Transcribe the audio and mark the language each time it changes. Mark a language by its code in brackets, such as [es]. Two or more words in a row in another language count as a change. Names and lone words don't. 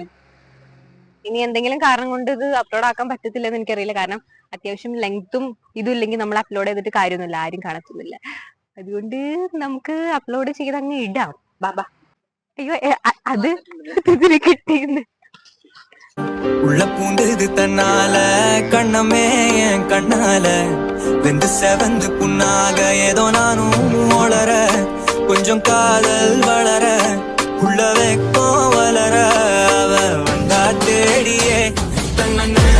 [ml] ഇനി എന്തെങ്കിലും കാരണം കൊണ്ട് ഇത് അപ്ലോഡ് ആക്കാൻ പറ്റത്തില്ലെന്ന് എനിക്കറിയില്ല. കാരണം അത്യാവശ്യം ലെങ്ത്തും ഇതും ഇല്ലെങ്കിൽ നമ്മൾ അപ്ലോഡ് ചെയ്തിട്ട് കാര്യമൊന്നുമില്ല, ആരും കാണത്തില്ല. അതുകൊണ്ട് നമുക്ക് അപ്ലോഡ് ചെയ്ത് അങ്ങ് ഇടാം. ബാബാ, അയ്യോ അത് ഇതിന് കിട്ടിയെന്ന്. [ta] உள்ள பூந்தது தன்னால கண்ணமே என் கண்ணால வெந்து செவந்து புண்ணாக ஏதோ நானும் வளர கொஞ்சம் காதல் வளர உள்ள வெக்கம் வளர அவ வந்தா தேடியே தன்ன